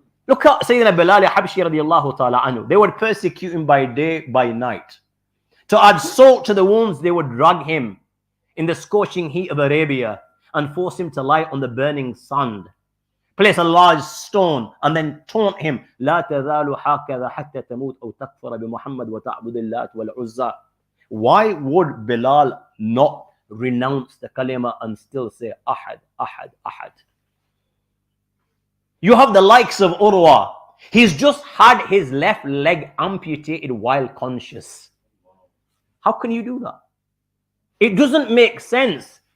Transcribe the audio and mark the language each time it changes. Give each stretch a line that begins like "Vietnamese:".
English: Look at Sayyidina Bilal Habshi radiyallahu ta'ala anhu. They would persecute him by day, by night. To add salt to the wounds, they would drag him in the scorching heat of Arabia and force him to lie on the burning sand. Place a large stone and then taunt him.
Arabic: لا تزال هكذا حتى تموت أو تكفر بمحمد وتعبد اللات والعزى.
English: Why would Bilal not renounce the kalima and still say Ahad, Ahad, Ahad? You have the likes of Urwa. He's just had his left leg amputated while conscious. How can you do that? It doesn't make sense.